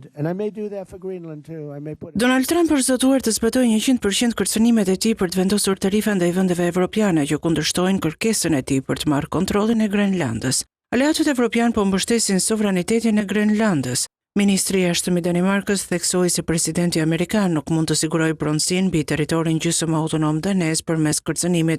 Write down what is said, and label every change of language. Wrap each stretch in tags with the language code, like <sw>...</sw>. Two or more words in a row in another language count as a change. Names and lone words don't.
<en>And I may do that for Greenland too. I may put</en> <sq>Donald Trump është zgjuar të zbatojë 100% kërcënimet e tij për të vendosur tarifa ndaj vendeve evropiane që kundërshtojnë kërkesën e tij për të marrë kontrollin e Grenlandës. Aleatët evropianë po mbështesin sovranitetin e Grenlandës. Ministri i Jashtëm i Danimarkës theksoi se presidenti amerikan nuk mund të sigurojë pronësinë mbi territorin gjysmë autonom danez përmes kërcënimit.</sq>